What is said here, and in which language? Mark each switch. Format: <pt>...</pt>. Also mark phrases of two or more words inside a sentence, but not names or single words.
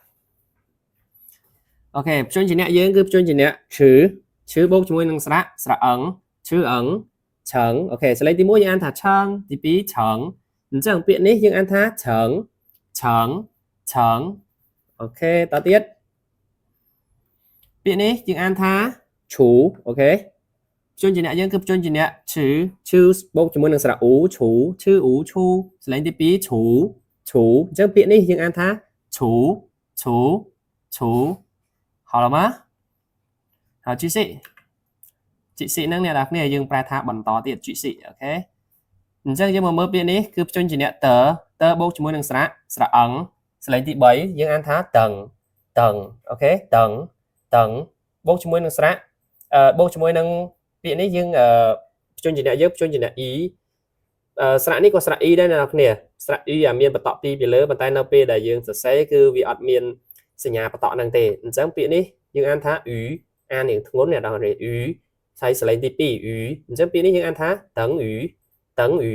<km>អូខេព្យញ្ជនៈយើងគឺព្យញ្ជនៈឈឺបូកជាមួយនឹងស្រៈអឹងឈឺអឹងឆឹងអូខេសលេងទី1យើងអានថាឆឹងទី2ឆឹងអញ្ចឹងពាក្យនេះយើងអានថាឆឹងអូខេតទៀតពាក្យនេះយើងអានថាឈូអូខេព្យញ្ជនៈយើងគឺព្យញ្ជនៈឈឺបូកជាមួយនឹងស្រៈអ៊ូឈូឈឺអ៊ូឈូសលេងទី2ឈូអញ្ចឹងពាក្យនេះយើងអានថាឈូ</km> <zh>好了吗好继续</zh> <km>ហ្នឹងអ្នកនរគ្នាយើងប្រែថាបន្តទៀតជីស៊ីអូខេអញ្ចឹងយើងមកមើលពាក្យនេះគឺព្យញ្ជនៈតើបូកជាមួយ នឹងស្រៈអឹងសលេងទី3យើងអានថាតឹងអូខេតឹងបូកជាមួយនឹងស្រៈបូកជាមួយនឹងពាក្យនេះយើងព្យញ្ជនៈយើងព្យញ្ជនៈ e ស្រៈនេះក៏ស្រៈ e ដែរអ្នកនរគ្នាស្រៈ e មានបន្តពីលើប៉ុន្តែនៅពេលដែលយើងសរសេរគឺវាអត់មានសញ្ញាបន្តហ្នឹងទេអញ្ចឹងពាក្យនេះយើងអានថាអ៊ូអានរៀងធ្ងន់អ្នកនរគ្នាអ៊ូហើយសលេងទី2អ៊ូអញ្ចឹងពាក្យនេះយើងអានថាតឹងអ៊ូតឹង</km>